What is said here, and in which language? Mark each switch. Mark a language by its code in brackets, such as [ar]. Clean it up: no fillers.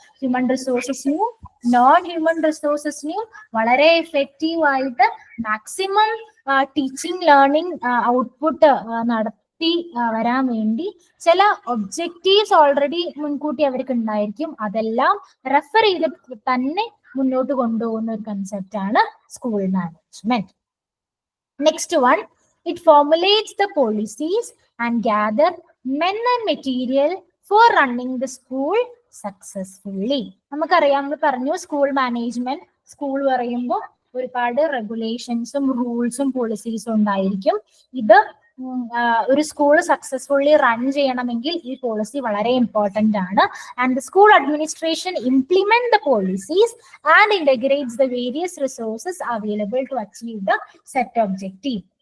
[ml] Human റിസോഴ്സസിനെയും non human റിസോഴ്സസിനെയും വളരെ effective ആയിട്ട് maximum teaching learning output നടത്തി വരാൻ വേണ്ടി ചില ഒബ്ജക്റ്റീവ്സ് ഓൾറെഡി മുൻകൂട്ടി അവർക്ക് ഉണ്ടായിരിക്കും. അതെല്ലാം റെഫർ ചെയ്ത് തന്നെ മുന്നോട്ട് കൊണ്ടുപോകുന്ന ഒരു കൺസെപ്റ്റ് ആണ് school management. [en] Next one, it formulates the policies and gather men and material for running the school successfully. [ml] നമുക്കറിയാം, നമ്മൾ പറഞ്ഞു സ്കൂൾ മാനേജ്മെന്റ്, സ്കൂൾ പറയുമ്പോൾ ഒരുപാട് റെഗുലേഷൻസും റൂൾസും പോളിസീസും ഉണ്ടായിരിക്കും. ഇത് ഒരു സ്കൂൾ സക്സസ്ഫുള്ളി റൺ ചെയ്യണമെങ്കിൽ ഈ പോളിസി വളരെ ഇമ്പോർട്ടന്റ് ആണ്. [en] And the school administration implement the policies and integrates the various resources available to achieve the set objective.